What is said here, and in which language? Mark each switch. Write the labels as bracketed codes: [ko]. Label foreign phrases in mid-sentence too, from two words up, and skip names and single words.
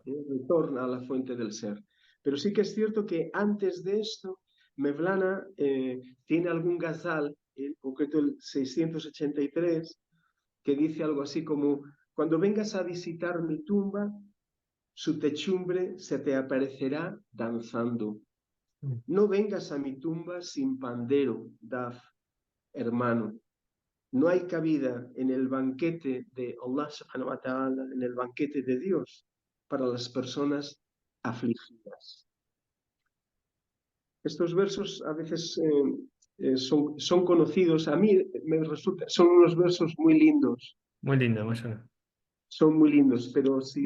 [es] retorna a la fuente del ser. Pero sí que es cierto que antes de esto, Mevlana tiene algún gazal, en concreto el 683, que dice algo así como: cuando vengas a visitar mi tumba, su techumbre se te aparecerá danzando. Mm. No vengas a mi tumba sin pandero, Daf, hermano. No hay cabida en el banquete de Allah [ar] سبحانه وتعالى, [es] en el banquete de Dios, para las personas afligidas. Estos versos a veces son conocidos, a mí me resulta, son unos versos muy lindos, Muy lindo, Mashallah. son muy lindos, pero si